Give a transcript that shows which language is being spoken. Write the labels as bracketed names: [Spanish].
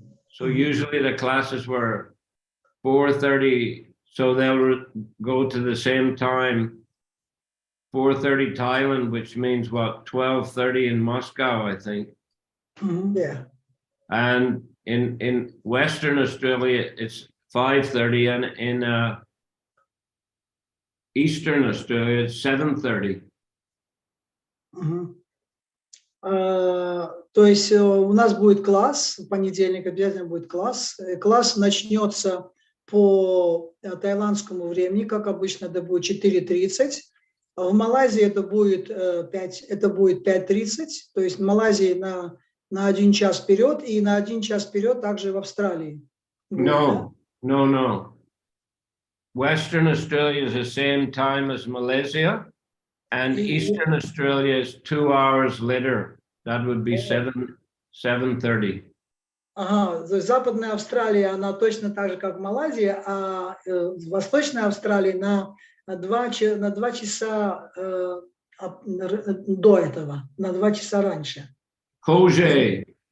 [English] So usually the classes were 4:30, so they'll go to the same time, 4:30 Thailand, which means what, 12:30 in Moscow, I think. Yeah. And in Western Australia, it's 5:30, and in Eastern Australia, it's 7:30. [Russian] То есть у нас будет класс, в понедельник обязательно будет класс. Класс начнется по таиландскому времени, как обычно, это будет 4:30. В Малайзии это будет 5:30, то есть в Малайзии на 1 час вперед, и на 1 час вперед также в Австралии. [English] No. Western Australia is the same time as Malaysia, and Eastern Australia is 2 hours later. That would be 7:30. [Russian] Ага, то есть Западная Австралия, она точно так же, как Малайзия, а Восточная Австралия на 2 часа до этого, на 2 часа раньше. Позже.